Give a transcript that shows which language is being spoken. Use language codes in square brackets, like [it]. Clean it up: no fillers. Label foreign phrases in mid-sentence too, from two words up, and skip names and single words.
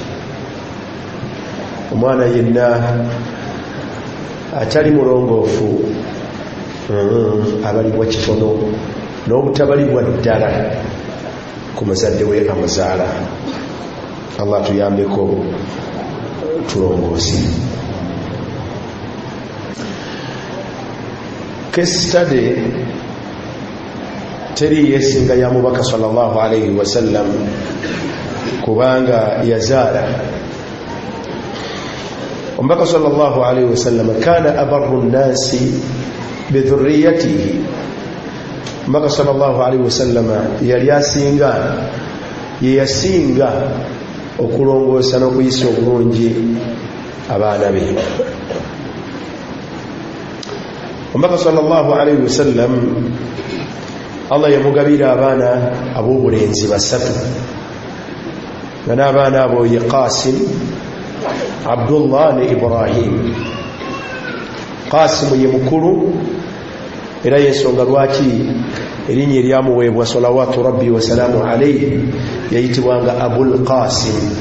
[lg] Omwana yenna atali mulongoofu abalibwa kitono n'obutabalibwa ddala ku muzadde we amuzaala. Allah tuyambeko tulongoosi. [en] Case study [lg] teri yesinga ya mubaka [ar] صلى الله عليه وسلم [lg] kubanga yazaala. [ar] Omubaka صلى الله عليه وسلم كان أبر الناس بذريته. [lg] Omubaka [ar] صلى الله عليه وسلم [lg] yali asinga yeyasinga okulongoosa n'okuyisa obulungi abaana be. Omubaka [ar] صلى الله عليه وسلم [lg] Allah yamugabira abaana ab'obulenzi basatu, nga n'abaana abo ye Qasim, Abdullah ne Ibrahim. Qasim ye mukulu era yensonga lwaki erinnya eryamuweebwa [ar] صلوات ربي وسلامه عليه [lg] yayitibwanga Abul Qasim.